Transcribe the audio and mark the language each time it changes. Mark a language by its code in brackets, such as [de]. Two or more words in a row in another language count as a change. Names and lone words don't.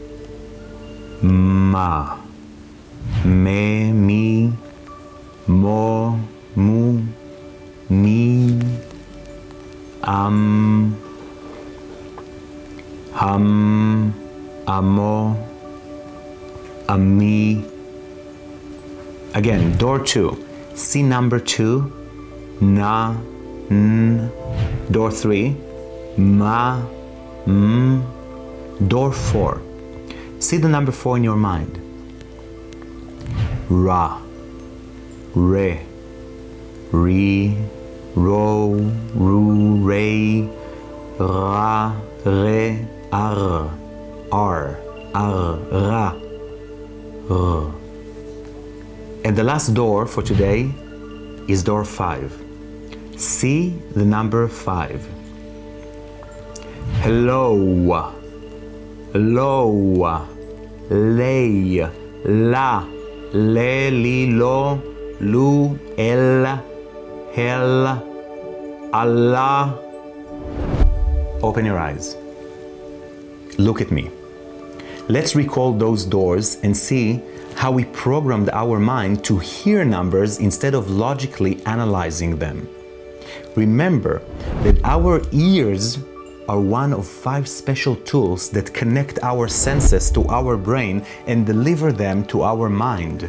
[en] Ma, Me, Mi, Mo, Mu, Mi, Ham, Amo, Ami. Again, door 2. See number 2. Na, N. Door 3. Ma, M. Door 4. See the number 4 in your mind. Ra, Re, Ri, Ro, Ru, Re, Ra, Re, Ar, Ar, Ra, R. And the last door for today is door 5. See the number 5. Hello, lo, lei, la, le, li, lo, lu, el, hel, Allah. Open your eyes. Look at me. Let's recall those doors and see how we programmed our mind to hear numbers instead of logically analyzing them. Remember that our ears are one of 5 special tools that connect our senses to our brain and deliver them to our mind.